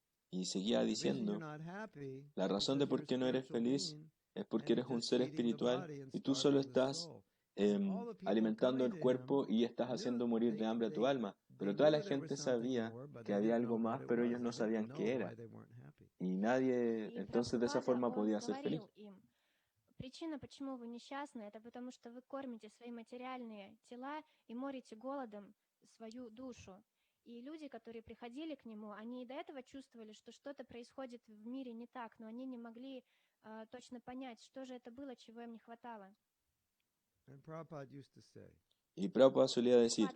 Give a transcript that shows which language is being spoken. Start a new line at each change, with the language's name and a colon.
Spanish: Y seguía diciendo, la razón de por qué no eres feliz es porque eres un ser espiritual y tú solo estás alimentando el cuerpo y estás haciendo morir de hambre a tu alma. Pero toda la gente sabía que había algo más, pero ellos no sabían qué era. Y nadie entonces de esa forma podía ser feliz.
Russian: Причина, почему вы несчастны, это потому что вы кормите свои материальные тела и морите голодом свою душу. И люди, которые приходили к нему, они и до этого чувствовали, что что-то происходит в мире не так, но они не могли точно понять, что же это было, чего им не хватало.
Spanish: Y Prabhupada solía decir,